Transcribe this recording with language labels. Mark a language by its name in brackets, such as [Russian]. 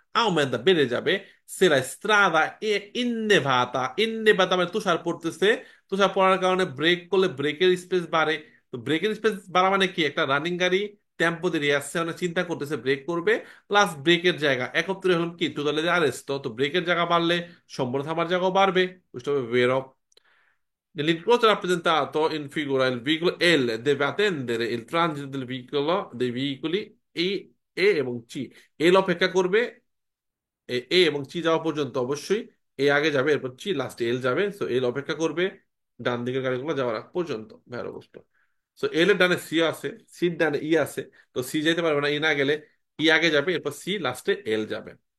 [Italian] Aumenta, [Bangla] বেড়ে যাবে, [Italian] se la strada è innevata, [Bangla] innevata মানে তুষার পড়তেছে, তুষার পড়ার কারণে ব্রেক করলে ব্রেকের স্পেস বাড়ে। তো ব্রেকের স্পেস বাড়া মানে কি, একটা রানিং গাড়ি টেম্পো দিয়ে আসছে, মানে চিন্তা করতেছে ব্রেক করবে, প্লাস ব্রেকের জায়গা একত্রে হলাম কি টোটালি আরেস্ট, তো ব্রেকের জায়গা বাড়লে সম্পূর্ণ থামার জায়গাও বাড়বে, বুঝতে হবে বেরো। [Italian] Nell'incrocio rappresentato in figura il veicolo L deve attendere il transito dei veicoli [Bangla] এবং [Italian] C। [Bangla] এল অপেক্ষা করবে, এ এবং সি যাওয়া পর্যন্ত অবশ্যই এ আগে যাবে, এরপর সি লাস্টে এল যাবে। সো এল অপেক্ষা করবে ডান দিকের গাড়িগুলো যাওয়ার আগ পর্যন্ত, ভ্যার অবস্থ। সো এল এর ডানে সি আছে, সির ডানে ই আছে, তো সি যেতে পারবে না, ই না গেলে ই আগে যাবে, এরপর সি লাস্টে এল যাবে।